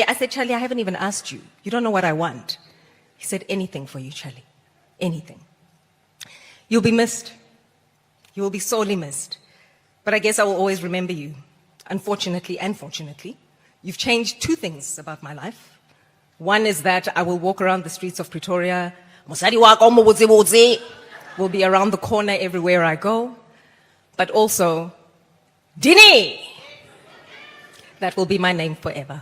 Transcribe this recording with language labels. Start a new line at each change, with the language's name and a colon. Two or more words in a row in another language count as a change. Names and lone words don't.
English: I said, Charlie, I haven't even asked you. You don't know what I want. He said, anything for you, Charlie. Anything. You'll be missed. You will be sorely missed. But I guess I will always remember you. Unfortunately and fortunately, you've changed two things about my life. One is that I will walk around the streets of Pretoria.
Tswana: Mosadi wa ka mo botse
English: will be around the corner everywhere I go. But also, Dini! That will be my name forever.